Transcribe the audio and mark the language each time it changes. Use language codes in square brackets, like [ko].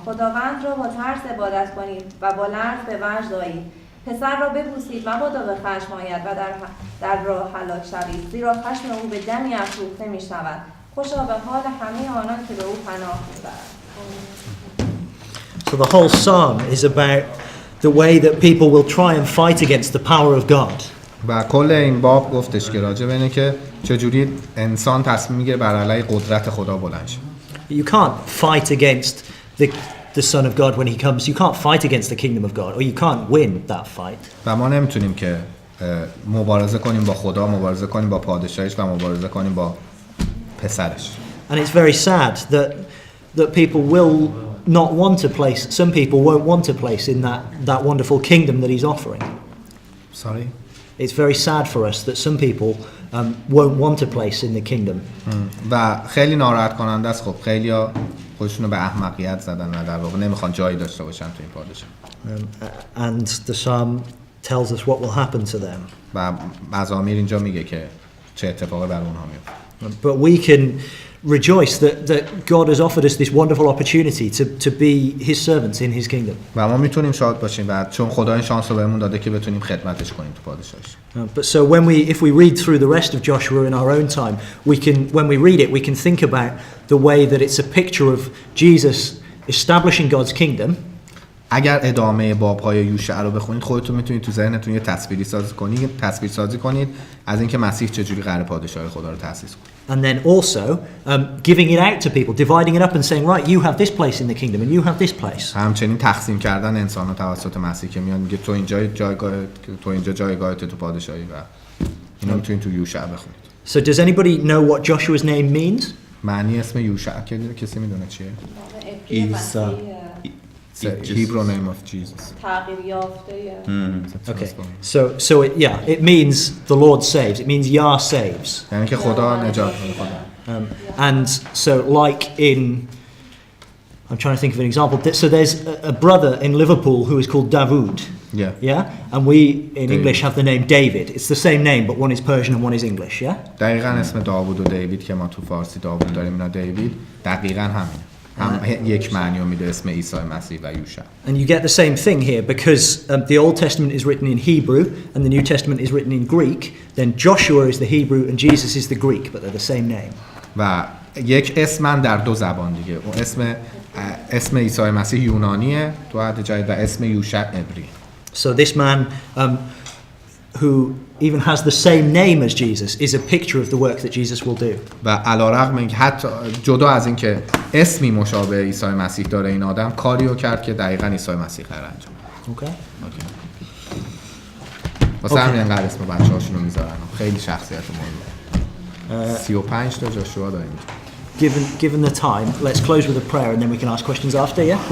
[fa] خداوند را با ترس عبادت کنید و با لرز به وجد آیید. پسر را ببوسید مبادا به خشم آید و در راه هلاک شوید، زیرا خشم او به دمی افروخته می شود. خوشا به حال همه آنان که به او پناه میبرند. [en] So the whole psalm is about the way that people will try and fight against the power of God. [fa] و کل این باب گفتش که راجع به اینه که چجوری انسان تصمیم میگیره بر علیه قدرت خدا بلند شه. [en] You can't fight against the Son of God when he comes. You can't fight against the kingdom of God, or you can't win that fight. [fa] و ما نمیتونیم که مبارزه کنیم با خدا، مبارزه کنیم با پادشاهش و مبارزه کنیم با پسرش. [en] And it's very sad that people will not want a place. Some people won't want a place in that wonderful kingdom that he's offering. Sorry? It's very sad for us that some people won't want a place in the kingdom. [fa] و خیلی ناراحت کننده است. خب خیلی‌ها خودشونو به احمقیت زدن و در واقع نمیخوان جایی داشته باشن تو این پادشاه. [en] And the psalm tells us what will happen to them. [fa] و مزامیر اینجا میگه که چه اتفاقی بر اونها میفته. [en] But we can rejoice that God has offered us this wonderful opportunity to be his servants in his kingdom. [fa] و ما میتونیم شاد باشیم و چون خدا این شانس رو بهمون داده که بتونیم خدمتش کنیم تو پادشاهش. [en] But so if we read through the rest of Joshua in our own time, when we read it, we can think about the way that it's a picture of Jesus establishing God's kingdom. [fa] اگر ادامه باب‌های یوشع رو بخونید خودتون میتونید تو ذهنتون یه تصویر سازی کنید از اینکه مسیح چجوری قرار پادشاهی خدا رو تأسیس کنه. [en] And then also giving it out to people, dividing it up and saying, right, you have this place in the kingdom and you have this place. [fa] همچنین تقسیم کردن انسان‌ها توسط مسیح که میاد میگه تو اینجا جایگاهت تو پادشاهی و اینو میتونید تو یوشع بخونید. [en] So does anybody know what Joshua's name means? [fa] معنی اسم یوشع کسی میدونه چیه؟ عیسی. [en] The Hebrew name of Jesus. [fa] تغییر یافته. [en] Okay. So it means the Lord saves. It means Yah saves. [fa] یعنی که خدا نجات میده. [en] And so like I'm trying to think of an example. So there's a brother in Liverpool who is called Dawood. Yeah. And we in English have the name David. It's the same name but one is Persian and one is English, yeah? [fa] دقیقاً اسم داوود و دیوید که ما تو فارسی داوود داریم اینا دیوید دقیقاً همینه. هم یک معنی رو میده اسم عیسی مسیح و یوشع. [en] And you get the same thing here because the Old Testament is written in Hebrew and the New Testament is written in Greek. Then Joshua is the Hebrew and Jesus is the Greek, but they're the same name. [fa] و یک اسم در دو زبان دیگه. اون اسم عیسی مسیح یونانیه تو عهد جدید و اسم یوشع عبری. [en] So this man who even has the same name as Jesus is a picture of the work that Jesus will do. [fa] و علیرغم اینکه حتی جدا از اینکه اسمی مشابه عیسی مسیح داره این آدم کاریو کرد که دقیقاً عیسی مسیح قرار انجام بده. اوکی. واسه همین انقدر اسم بچه‌هاشونو میذارن. خیلی شخصیت مهمه. 35 تا جاشوا داریم. [en] Given the time, let's close with a prayer and then we can ask questions after, yeah?